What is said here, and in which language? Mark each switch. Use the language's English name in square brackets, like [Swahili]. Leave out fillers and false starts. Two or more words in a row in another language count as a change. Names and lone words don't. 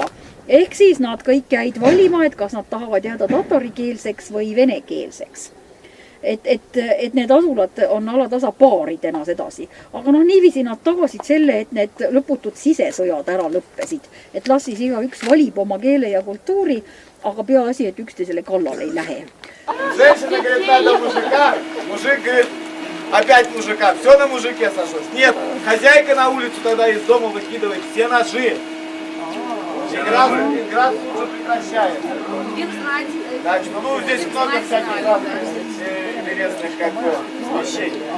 [Estonian] Ehk siis nad kõik jäid valima, et kas nad tahavad jääda tatarikeelseks või venekeelseks. Et need asulad on alatasa paaridena sedasi. Aga noh, niiviisi nad tagasid selle, et need lõputud sisesõjad ära lõppesid. Et las siis igaüks valib oma keele ja kultuuri, aga peaasi, et üksteisele kallal ei lähe. [Russian] Женщина говорит, надо мужика, мужик говорит, опять мужика, все на мужике сошлось. Нет, хозяйка на улицу тогда из дома выкидывает все ножи. Игра тут же прекращается. Значит, ну здесь много всяких разных интересных как бы вещей.